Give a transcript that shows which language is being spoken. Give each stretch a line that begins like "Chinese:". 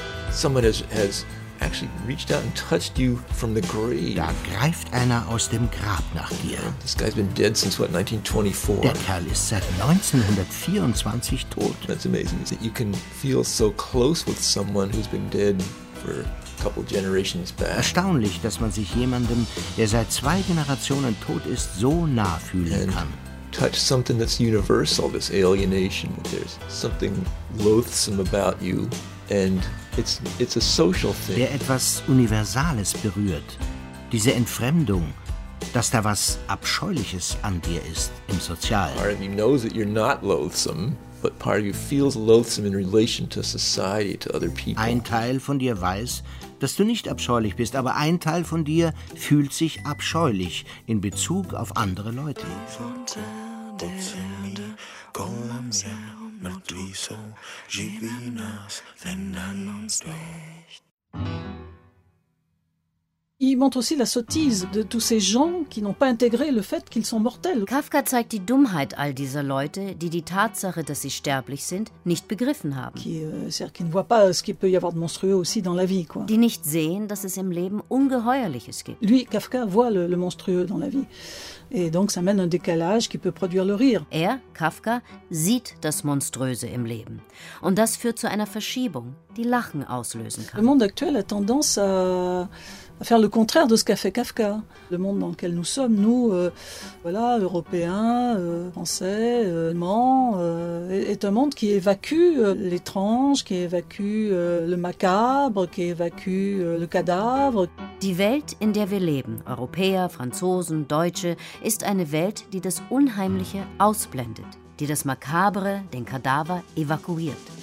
English: someone has actually reached out and touched you from the grave.
German: Da greift einer aus dem Grab nach dir.
English: This guy's been dead since what, 1924?
German: Der Kerl ist seit 1924 tot.
English: That's amazing, that you can feel so close with someone who's been dead for a couple generations back.
German: Erstaunlich, dass man sich jemandem, der seit zwei Generationen tot ist, so nah fühlen
English: and
German: kann.
English: Touch something that's universal, this alienation. There's something loathsome about you. And it's a social thing.
German: Der etwas Universales berührt, diese Entfremdung, dass da was Abscheuliches an dir ist im Sozialen.
English: Part of you knows that you're not loathsome, but part of you feels loathsome in relation to society, to other people.
German: Ein Teil von dir weiß, dass du nicht abscheulich bist, aber ein Teil von dir fühlt sich abscheulich in Bezug auf andere Leute.
French: Il montre aussi la sottise de tous ces gens qui n'ont pas intégré le fait qu'ils sont mortels.
German: Kafka zeigt die Dummheit all dieser Leute, die die Tatsache, dass sie sterblich sind, nicht begriffen haben.
French: Qui ne voient pas ce qu'il peut y avoir de monstrueux aussi dans la vie, quoi.
German: Die nicht sehen, dass es im Leben Ungeheuerliches gibt.
French: Lui, Kafka, voit le monstrueux dans la vie. Et donc ça mène un décalage qui peut produire le rire.
German: Er, Kafka, sieht das Monströse im Leben. Und das führt zu einer Verschiebung, die Lachen auslösen kann.
French: Le monde actuel a tendance à faire le contraire de ce qu'a fait Kafka. Le monde dans lequel nous sommes, nous, voilà, Européens, Français, Allemands, est un monde qui évacue l'étrange, qui évacue le macabre, qui évacue le cadavre.
German: Die Welt, in der wir leben, Europäer, Franzosen, Deutsche, ist eine Welt, die das Unheimliche ausblendet, die das Makabre, den Kadaver, evakuiert.